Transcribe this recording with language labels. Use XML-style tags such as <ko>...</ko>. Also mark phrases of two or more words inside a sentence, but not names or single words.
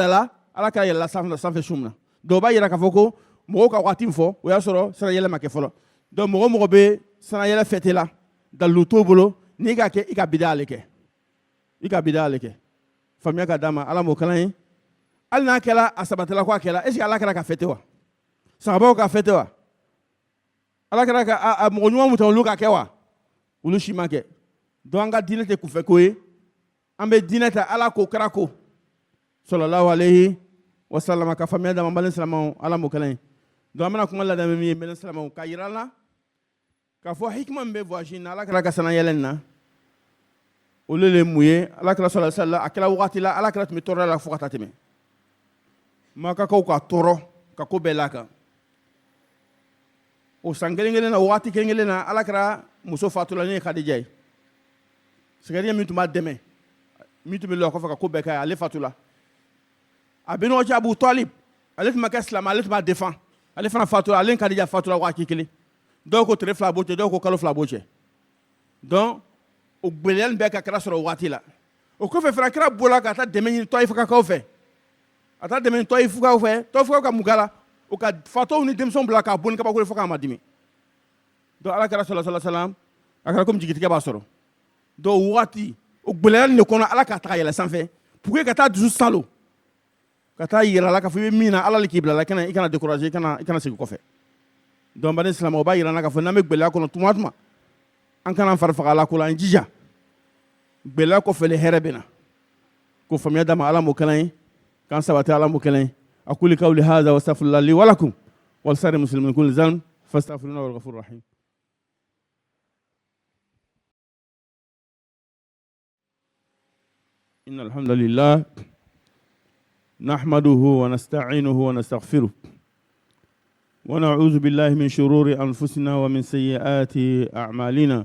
<bm>la ala kɛra yɛlɛla sanfɛ su min na donc o b'a yira k'a fɔ ko mɔgɔw ka waati min fɔ o y'a sɔrɔ sana yɛlɛ ma kɛ fɔlɔ donc mɔgɔ o mɔgɔ bɛ sana yɛlɛ fɛte la dalilu t'o bolo n'i ka kɛ i ka bida ale kɛ i ka bida ale kɛ faamuya ka d'a ma ala m'o kalan ye hali n'a kɛra a sabatila ko a kɛra</bm> <fr>est ce que</fr> <bm>ala kɛra ka fɛte wa sahabaw ka fɛte wa ala kɛra ka mɔgɔ ɲuman mun tɛ olu ka kɛ wa olu si ma kɛ donc an ka diinɛ tɛ kunfɛ ko ye an bɛ diinɛ ta ala ko kɛra ko</bm> <ar>صلى الله عليه وسلم</ar> <bm>ka faamuya d'a ma n balimaw silamɛw ala m'o kalan ye donc an bɛna kuma ladamɛ min ye n balimaw silamɛw k'a yira an na k'a fɔ hikima min bɛ voyage in na ala kɛra ka sana yɛlɛ nin na olu le mun ye ala kɛra</bm> <ar>صلى الله عليه وسلم</ar> <bm>a kɛra wagati la ala kɛra tun bɛ tɔɔrɔ la fo ka taa tɛmɛ makakaw ka tɔɔrɔ ka ko bɛɛ la kan o san kelen kelen na waati kelen kelen na ala kɛra muso fatula ne ye kadija ye sɛgɛriya min tun b'a dɛmɛ min tun bɛ lɔ kɔfɛ ka ko bɛɛ kɛ ale fatula a bɛnɔgɔ cɛ abu talib ale tun ma kɛ silamɛ ale tun b'a défend ale fana fatula ale ni kadija fatula waati kelen dɔw ko tile fila b'o cɛ dɔw ko kalo fila b'o cɛ donc o gbɛlɛya bɛɛ ka kɛra sɔrɔ o waati la o kɔfɛ fana kɛra bɔra ka taa dɛmɛ ɲini tɔyifukaw fɛ a taa dɛmɛ tɔyifukaw fɛ tɔyifukaw ka mun kɛra o ka fatɔw ni denmisɛnw bila k'a bɔ ni kabako ye fo k'a ma dimi donc ala kɛra</bm> <ar>صلى الله عليه</ar> <bm>wasallam a kɛra komi jigitigɛ b'a sɔrɔ donc o waati o gbɛlɛya de kɔnɔ ala k'a ta ka yɛlɛ sanfɛ</bm> <fr>pour que</fr> <bm>ka taa dusu salo ka taa yira la k'a fɔ i bɛ min na ala le k'i bila la i kana décourager i kana segin kɔfɛ donc bani silamɛw o b'a yira an na k'a fɔ n'an bɛ gbɛlɛya kɔnɔ tuma o tuma an kana fari faga ala ko la an jija gbɛlɛya kɔfɛ le hɛrɛ bɛ na ko faamuya d'a ma ala m'o kalan ye k'an sabati ala m'o kalan ye</bm> <ar>أقول قولي هذا واستغفر الله لي ولكم ولسائر المسلمين من كل ذنب فاستغفروه إنه هو الغفور الرحيم. إن الحمد لله نحمده ونستعينه ونستغفره ونعوذ بالله من شرور أنفسنا ومن سيئات أعمالنا</ar>